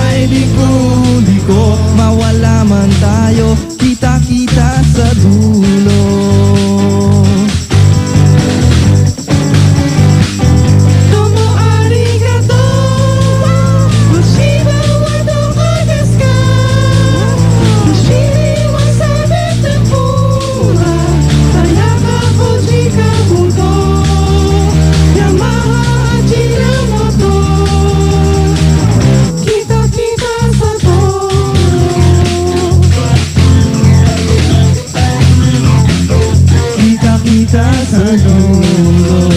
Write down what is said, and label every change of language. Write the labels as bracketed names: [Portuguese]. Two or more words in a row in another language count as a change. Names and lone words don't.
[Filipino] liko mawala man tayo, kita-kita sa dulo. [Japanese] どうもありがとう、虫歯はどこですか? Fushimi wa sabete pura, Sayaka Fuji Kabuto, [Filipino] Yamaha Ajinomoto, kita-kita sa dulo. Kita-kita sa dulo.